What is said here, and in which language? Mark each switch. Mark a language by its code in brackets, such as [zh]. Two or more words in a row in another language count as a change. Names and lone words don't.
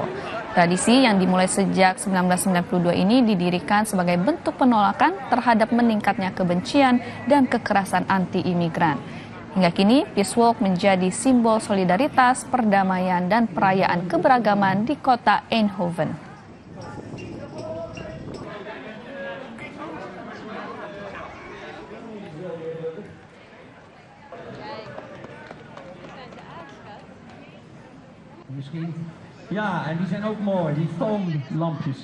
[id] Tradisi yang dimulai sejak 1992 ini didirikan sebagai bentuk penolakan terhadap meningkatnya kebencian dan kekerasan anti-imigran. Hingga kini, Peace Walk menjadi simbol solidaritas, perdamaian, dan perayaan keberagaman di kota Eindhoven. [nl] Misschien. Ja, en die zijn ook mooi, die foamlampjes.